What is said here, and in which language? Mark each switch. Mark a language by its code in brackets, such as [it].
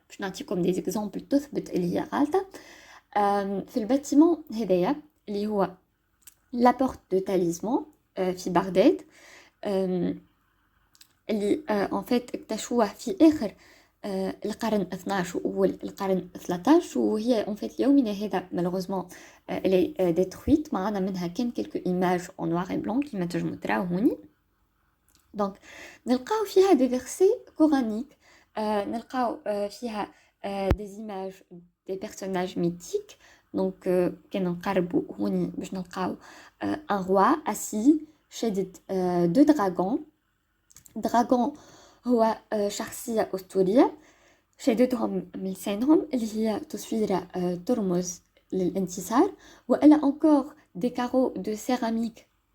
[ar] باش نعطيكم دي اكزامبل تثبت اللي هي غالطة. في الباتيمون هذايا اللي هو لا بورت دو تاليزمون في بغداد اللي en fait اكتشفوه في آخر القرن 12 وأول القرن 13، وهي en fait يومنا هذا [fr] malheureusement elle est détruite. [ar] معنا منها كان [fr] quelques images en noir et blanc [ar] كما تنجموا تراو هوني. [fr] donc [ar] نلقاو فيها [fr] des versets coraniques، نلقاو فيها des images des personnages mythiques. donc كان [ar] نقربوا هوني باش نلقاو [fr] un roi assis [ar] شادد [fr] deux dragons. [ar] dragon هو شخصية أسطورية شددهم من لسانهم اللي هي تصويرة ترمز للانتصار، وإلا أنكور دي كارو دو سيراميك